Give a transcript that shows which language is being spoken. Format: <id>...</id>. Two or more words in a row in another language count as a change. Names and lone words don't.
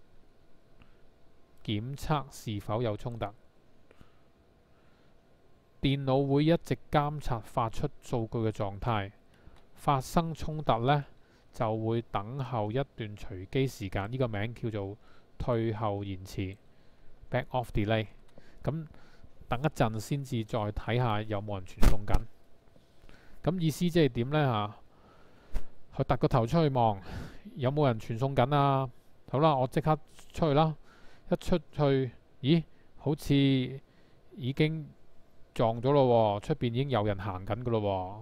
<yue>檢測是否有衝突，電腦會一直監察發出數據嘅狀態。發生衝突呢，就會等候一段隨機時間，呢個名叫做退後延遲</yue> <en>（back-off delay）。</en> <yue>咁等一陣先至再睇下有冇人傳送緊。咁意思即係點呢？佢突個頭出去望，有冇人傳送緊啊？好啦，我即刻出去啦。一出去，咦？好似已經撞咗咯，出邊已經有人行緊噶咯。</yue>